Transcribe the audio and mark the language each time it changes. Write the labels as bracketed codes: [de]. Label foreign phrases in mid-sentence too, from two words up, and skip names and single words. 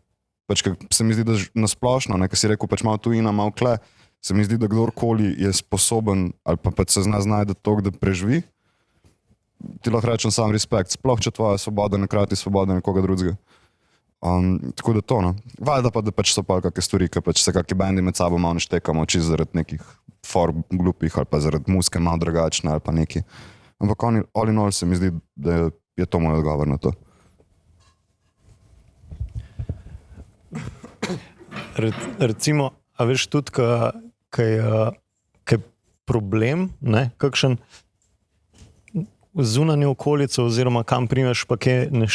[sl] Pač, se mi zdi, da nasplošno, ne, kaj si rekel, pač malo tujina, malo kle, se mi zdi, da kdorkoli je sposoben ali pa pač se znajde to, da preživi, ti lahko rečem sam respekt, sploh če tvoja svoboda nakrati svoboda nekoga drugega. Tako da to, no. Valjda pa, da pač so pa kakšne stvari, ki pač se kakšni bendi med sabo malo ne štekamo, čisto zaradi nekih form glupih ali pa zaradi muske malo drugačne ali pa neki. Ampak [en] all in all [sl] se mi zdi, da je to moj odgovor na to. Recimo, a veš tudi, kaj je problem, ne, kakšen zunanjo okolico oziroma kam primeš, pa kaj ne